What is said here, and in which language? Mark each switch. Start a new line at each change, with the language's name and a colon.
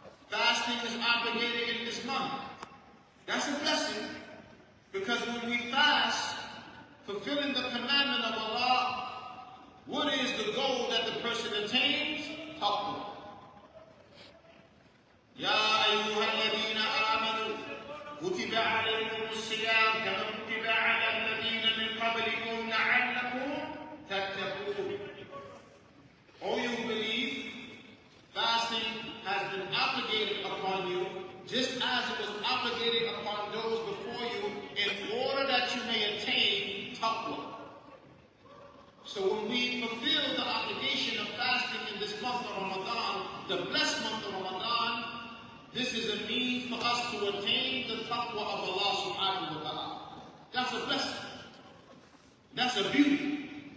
English: Fasting is obligated in this month. That's a blessing, because when we fast, fulfilling the commandment of Allah, what is the goal that the person attains? Taqwa.
Arabic: يا أيها الذين آمنوا كتب عليكم الصيام كما كتب على الذين من قبلكم لعلكم تتقون.
English: Oh, you believe, fasting has been obligated upon you, just as it was obligated upon those before you, in order that you may attain taqwa. So when we fulfill the obligation of fasting in this month of Ramadan, the blessed month of Ramadan, this is a means for us to attain the taqwa of Allah subhanahu wa ta'ala. That's a blessing. That's a beauty.